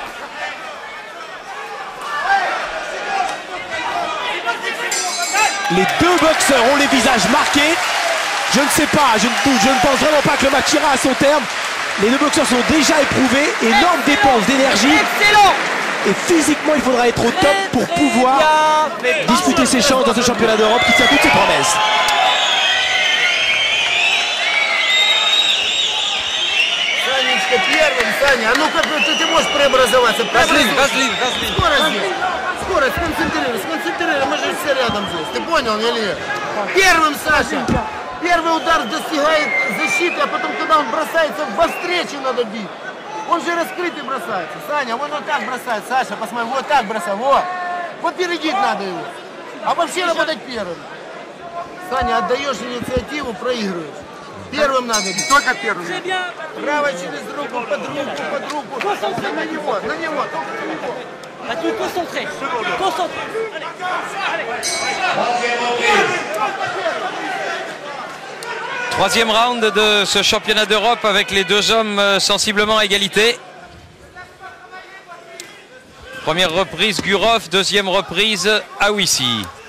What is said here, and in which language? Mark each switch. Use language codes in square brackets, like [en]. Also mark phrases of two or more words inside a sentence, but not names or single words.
[fr] Les deux boxeurs ont les visages marqués. Je ne sais pas, je ne pense vraiment pas que le match ira à son terme. Les deux boxeurs sont déjà éprouvés, énorme dépense d'énergie. Excellent! Et physiquement, il faudra être au top pour pouvoir disputer ses chances dans ce championnat d'Europe qui tient toutes ses promesses. [ru] Санечка первым, Саня, а ну-ка ты можешь преобразоваться. Вазлин. Скорость, сконцентрируй, мы же все рядом здесь. Ты понял, или? Первым, Саша. Первый удар достигает защиты, а потом, когда он бросается, во встречу надо бить. Он же раскрытый бросается. Саня, вот так бросает. Саша, посмотри, вот так бросай. Вот перейдить надо его. А вообще работать первым. Саня, отдаешь инициативу, проигрываешь. Первым надо бить. Только первым. Правой через руку, под руку. На него, только на него. [fr] À tout concentrer. Concentré. Troisième round de ce championnat d'Europe avec les deux hommes sensiblement à égalité. Première reprise Gurov, deuxième reprise Aouissi.